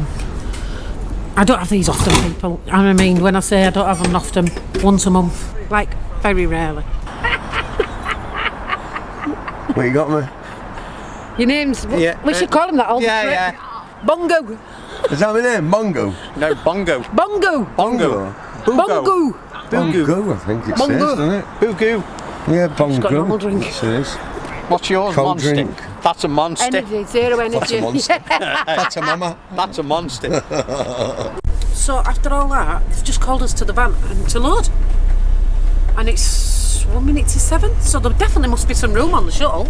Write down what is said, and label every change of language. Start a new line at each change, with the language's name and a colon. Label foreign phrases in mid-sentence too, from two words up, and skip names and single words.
English: I don't have these often, people. I mean, when I say I don't have them often, once a month. Like, very rarely. What you got me? Your name's... Yeah. We should call him that all the time. Yeah. Bongo. Is that my name? Bongo? No, Bongo. Bongo. Bongo. Bongo. Bongo, I think it says, doesn't it? Boo-goo. Yeah, Bongo. got a normal drink. It says. What's yours, Cold Monster? drink. That's a Monster. Energy, zero energy. That's a mama. That's a Monster. So after all that, they've just called us to the van and to load. And it's 1 minute to 7, so there definitely must be some room on the shuttle.